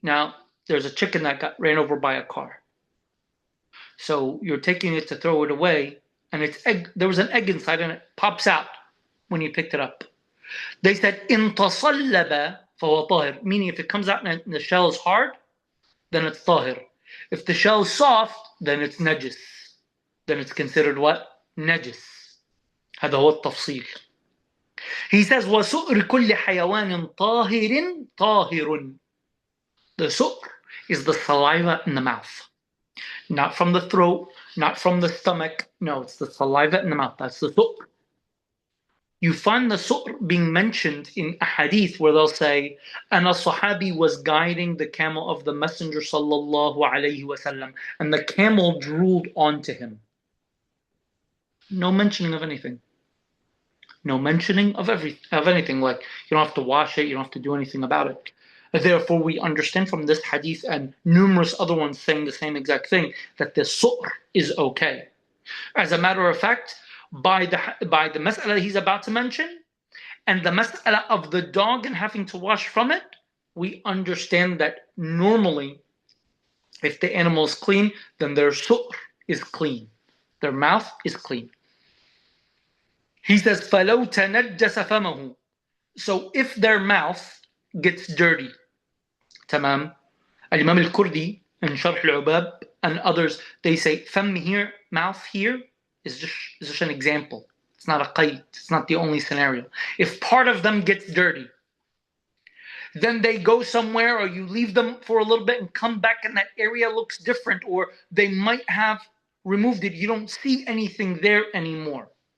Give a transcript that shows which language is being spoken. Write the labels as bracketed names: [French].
[English] Now, there's a chicken that got ran over by a car. So you're taking it to throw it away, and there was an egg inside, and it pops out when you picked it up. They said [Arabic] إِن تَصَلَّبَ فَهُوَ طَاهِرٌ, [English] meaning if it comes out and the shell is hard, then it's tahir. If the shell is soft, then it's najis. Then it's considered what? Najis. [Arabic] هذا هو التفصيل. [English] He says [Arabic] وَسُؤْرِ كُلِّ حَيَوَانٍ طَاهِرٍ طَاهِرٌ. [English] The su'r is the saliva in the mouth. Not from the throat, not from the stomach. No, it's the saliva in the mouth. That's the su'r. You find the su'r being mentioned in a hadith where they'll say, and a sahabi was guiding the camel of the Messenger sallallahu alayhi wasallam, and the camel drooled onto him. No mentioning of anything. No mentioning of anything. Like, you don't have to wash it, you don't have to do anything about it. Therefore, we understand from this hadith and numerous other ones saying the same exact thing, that the su'r is okay. As a matter of fact, by the mas'ala he's about to mention, and the mas'ala of the dog and having to wash from it, we understand that normally, if the animal is clean, then their su'r is clean. Their mouth is clean. He says, [Arabic] فَلَوْ تَنَجَّسَ فَمَهُ. [English] So if their mouth gets dirty, tamam. Al-Imam al-Kurdi and Sharh al-Ubab and others, they say, fam here, mouth here, is just an example. It's not a qayd. It's not the only scenario. If part of them gets dirty, then they go somewhere, or you leave them for a little bit and come back and that area looks different, or they might have removed it. You don't see anything there anymore.